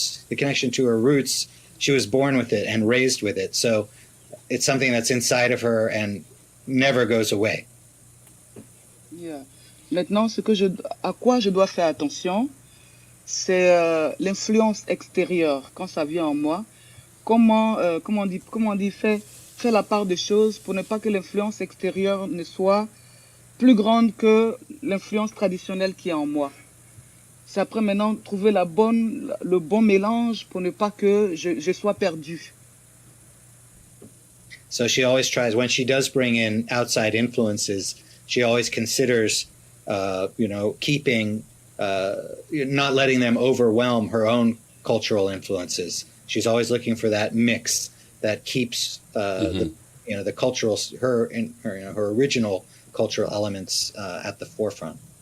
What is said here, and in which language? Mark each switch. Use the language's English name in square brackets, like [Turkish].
[English] The connection to her roots, she was born with it and raised with it. So it's something that's inside of her and never goes away. Yeah. [French] Maintenant, à quoi je dois faire attention, c'est l'influence extérieure quand ça vient en moi. Comment on dit, faire la part des choses pour ne pas que l'influence extérieure ne soit plus grande que l'influence traditionnelle qui est en moi. C'est après maintenant trouver le bon mélange pour ne pas que je sois perdu. [English] So she always tries, when she does bring in outside influences, she always considers, keeping, not letting them overwhelm her own cultural influences. She's always looking for that mix that keeps the cultural, her original cultural elements at the forefront.